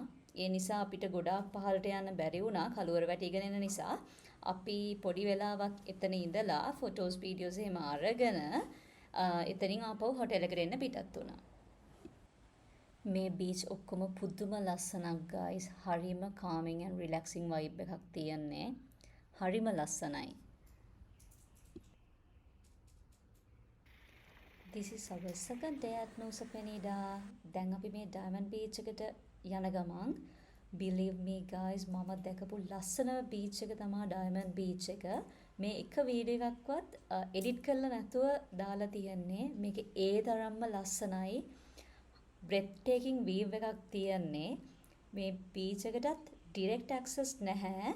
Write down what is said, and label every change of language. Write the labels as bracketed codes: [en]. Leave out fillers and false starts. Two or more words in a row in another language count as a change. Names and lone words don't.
[si] ඒ නිසා අපිට ගොඩාක් පහළට යන්න බැරි වුණා කළුවර වැටිගෙන එන නිසා. අපි පොඩි වෙලාවක් එතන ඉඳලා [en] photos videos [si] එහෙම අරගෙන එතනින් ආපහු හොටෙල් එකට එන්න පිටත් වුණා. මේ බීච් ඔක්කොම පුදුම ලස්සනක් guys. හරිම [en] calming and relaxing vibe [si] එකක් තියන්නේ. හරිම ලස්සනයි. [en] This is our second day at Nusa Penida. [si] දැන් අපි මේ Diamond Beach එකට යන ගමන් [en] believe me guys [si] මම දැකපු ලස්සන බීච් එක තමයි Diamond Beach එක. මේ එක වීඩියෝ එකක්වත් එඩිට් කරලා නැතුව දාලා තියන්නේ. මේක ඒ තරම්ම ලස්සනයි. [en] breathtaking view [si] එකක් තියන්නේ. මේ බීච් එකටත් [en] direct access [si] නැහැ.